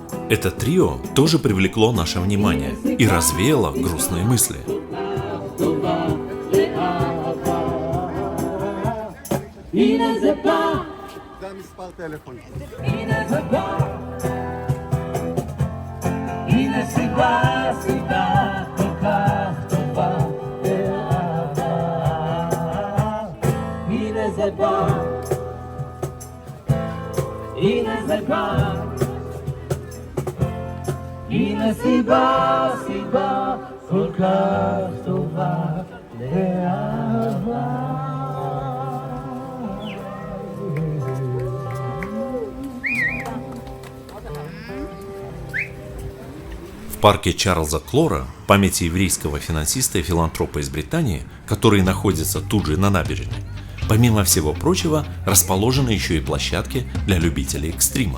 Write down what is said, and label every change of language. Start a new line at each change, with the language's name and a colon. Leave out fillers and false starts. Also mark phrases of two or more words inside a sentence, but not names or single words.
Russian: Это трио тоже привлекло наше внимание и развеяло грустные мысли.
Hebrew: זה המספר טלפון. הנה סיבה כל כך טובה לאהבה. הנה זה בא, הנה זה בא. הנה סיבה כל כך טובה לאהבה.
Russian: В парке Чарльза Клора, памяти еврейского финансиста и филантропа из Британии, который находится тут же на набережной, помимо всего прочего, расположены еще и площадки для любителей экстрима.